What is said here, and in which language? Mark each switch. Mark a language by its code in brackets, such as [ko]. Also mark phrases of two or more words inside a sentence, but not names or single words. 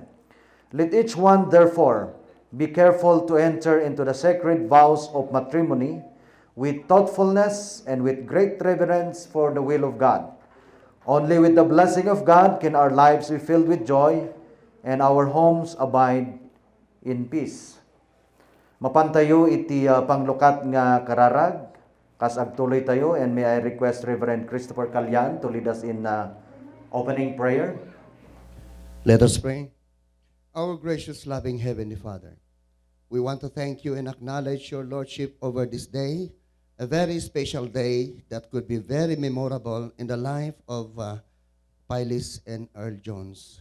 [en] Let each one, therefore, be careful to enter into the sacred vows of matrimony with thoughtfulness and with great reverence for the will of God. Only with the blessing of God can our lives be filled with joy and our homes abide in peace. [ilo] Mapantayo iti panglukat nga kararag, kas agtuloy tayo, [en] and may I request Reverend Christopher Calyan to lead us in opening prayer. Let us pray. Our gracious, loving Heavenly Father, we want to thank you and acknowledge your Lordship over this day, a very special day that could be very memorable in the life of Phyllis and Earl Jones.